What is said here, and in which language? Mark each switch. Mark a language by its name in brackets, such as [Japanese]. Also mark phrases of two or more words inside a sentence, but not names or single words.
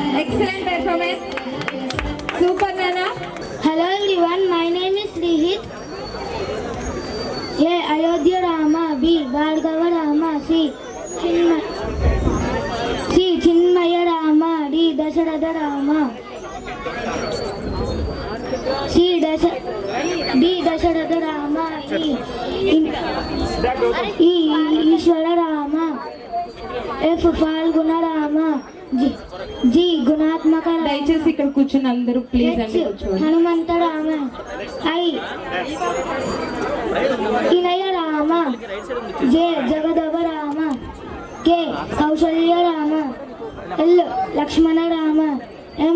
[English] excellent performance. [Telugu] సూపర్ నానా. [English] Hello everyone, my name is Rihit. A. Ayodhya Rama. B. Bhargava Rama. C. Chinmaya Rama. D. Dasharatha Rama. D. Dasharatha Rama. E. Ishwara Rama. F. Falguna Rama. G. Gunatmaka Rama. [Telugu] దయచేసి ఇక్కడ కూర్చుని అందరూ ప్లీజ్ అండి [English] H. [Telugu] కూర్చోండి. హనుమంత రామ. I. ఇనయ రామ. J. జగదవ రామ. K. కౌశల్య రామ. L. లక్ష్మణ రామ. M.